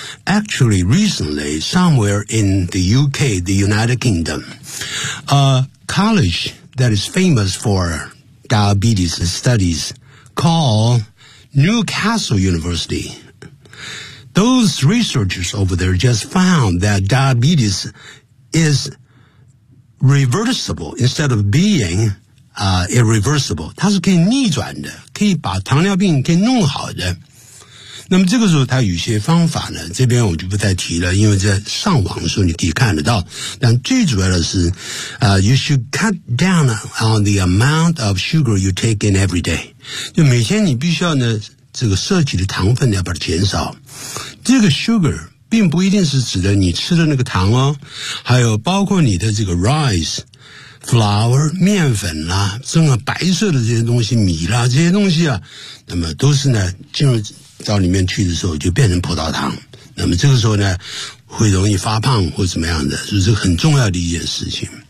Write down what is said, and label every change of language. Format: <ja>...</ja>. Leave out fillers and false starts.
<en>Actually, recently, somewhere in the UK, the United Kingdom, a college that is famous for diabetes studies called Newcastle University. Those researchers over there just found that diabetes is... reversible, instead of being, irreversible.</en> <zh>它是可以逆转的，可以把糖尿病给弄好的。那么这个时候它有些方法呢，这边我就不再提了，因为在上网的时候你可以看得到。但最主要的是，</zh> <en>you should cut down on the amount of sugar you take in every day.</en> <zh>就每天你必须要呢，这个摄取的糖分要把它减少。这个 sugar,并不一定是指的你吃的那个糖哦，还有包括你的这个 rice, flour, 面粉啦，这种白色的这些东西，米啦，这些东西啊，那么都是呢，进入到里面去的时候就变成葡萄糖，那么这个时候呢，会容易发胖或怎么样的，就是很重要的一件事情。</zh>